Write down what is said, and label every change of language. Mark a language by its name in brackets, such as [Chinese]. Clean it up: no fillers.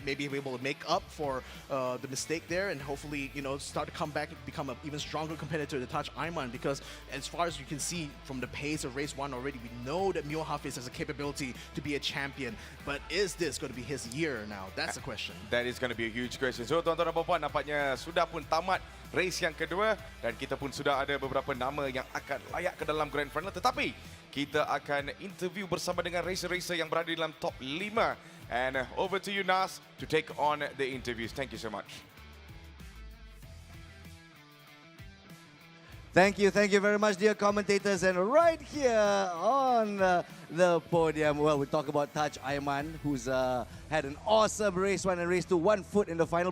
[English] Maybe he'll be able to make up for the mistake there, and hopefully start to come back and become an even stronger competitor to Taj Ayman. Because as far as you can see from the pace of race 1 already, we know that Mio Hafiz has a capability to be a champion. But is this going to be his year now? That's the question. That is going to be a huge question. [Malay] So tuan-tuan dan puan-puan, nampaknya sudah pun tamat race yang kedua, dan kita pun sudah ada beberapa nama yang akan layak ke dalam grand final. Tetapi kita akan interview bersama dengan racer-racer yang berada dalam top 5. [English] And over to you, Nas, to take on the interviews. Thank you so much. Thank you very much, dear commentators. And right here on the podium, well, we talk about Taj Ayman, who's had an awesome race 1 and race 2, 1 foot in the final.